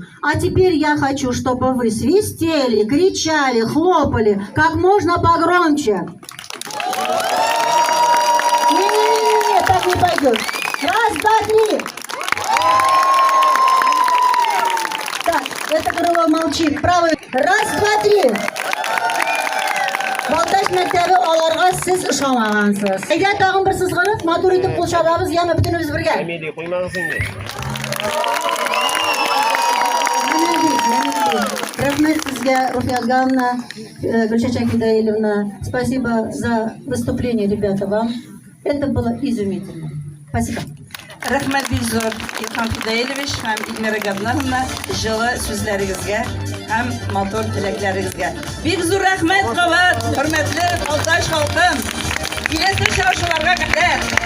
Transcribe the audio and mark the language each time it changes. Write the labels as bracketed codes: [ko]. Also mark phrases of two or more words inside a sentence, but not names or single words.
[ru] А теперь я хочу, чтобы вы свистели, кричали, хлопали как можно погромче. Не-не-не, так не пойдет. Раз, два, три. Так, это крыло молчит. Правый. Раз, два, три. [tt] Балташ мәктәбе аларга сез ышанмагансыз. Әйдә тагын бер сызгырып, матур итеп кул чабабыз, яна бөтенебез бергә. Әмиди, куймагыз инде. Рәхмәт сезгә, Руфия Гална, Гульчачан Кидаилевна. [ru] Спасибо за выступление, ребята, вам. Это было изумительно. Спасибо. [tt] Рәхмәт бик зур Илһам Фидаилович һәм Илмира Габнановна җылы сүзләрегезгә һәм матур теләкләрегезгә. Бик зур рәхмәт кабат, хөрмәтле Балтач халкым. Киләсе очрашуларга кадәр.